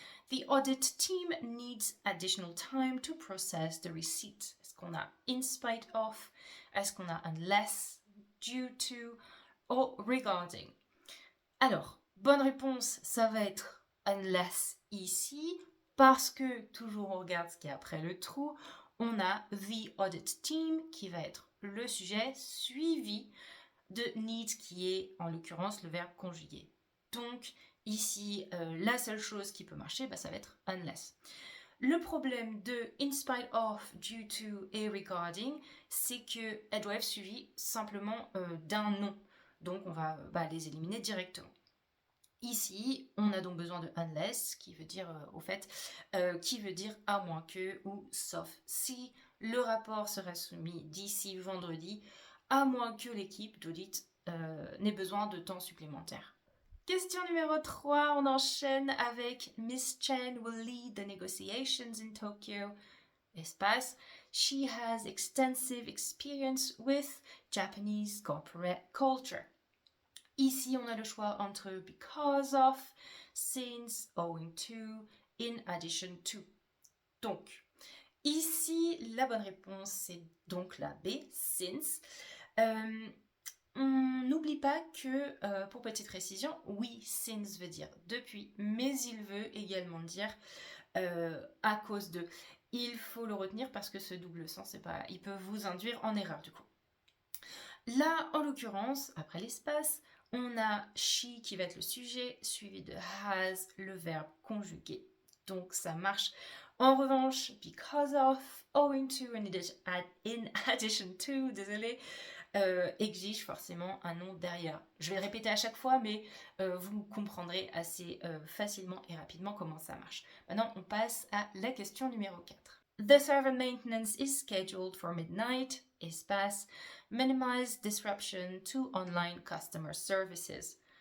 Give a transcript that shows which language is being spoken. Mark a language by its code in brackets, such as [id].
[en] The audit team needs additional time to process the receipt. [fr] Est-ce qu'on a in spite of? Est-ce qu'on a unless, due to, or regarding? Alors, bonne réponse, ça va être unless ici, parce que, toujours on regarde ce qu'il y a après le trou, on a the audit team qui va être le sujet suivi de need qui est en l'occurrence le verbe conjugué. Donc ici, la seule chose qui peut marcher, ça va être unless. Le problème de in spite of, due to et regarding, c'est qu'elles doivent être suivies simplement d'un nom. Donc on va les éliminer directement. Ici, on a donc besoin de unless, qui veut dire qui veut dire à moins que ou sauf si. Le rapport sera soumis d'ici vendredi, à moins que l'équipe d'audit n'ait besoin de temps supplémentaire. Question numéro 3, on enchaîne avec [en] Miss Chen will lead the negotiations in Tokyo. [fr] Espace. [en] She has extensive experience with Japanese corporate culture. [fr] Ici, on a le choix entre because of, since, owing to, in addition to. Donc, ici, la bonne réponse, c'est donc la B, since. On n'oublie pas que, pour petite précision, oui, since veut dire depuis, mais il veut également dire à cause de. Il faut le retenir parce que ce double sens, il peut vous induire en erreur du coup. Là, en l'occurrence, après l'espace, on a she qui va être le sujet, suivi de has, le verbe conjugué. Donc ça marche. En revanche, because of, owing to, in addition to, désolé, exige forcément un nom derrière. Je vais le répéter à chaque fois, mais vous comprendrez assez facilement et rapidement comment ça marche. Maintenant, on passe à la question numéro 4. [en] The server maintenance is scheduled for midnight. [fr] Espace. [en] Minimize disruption to online customer services.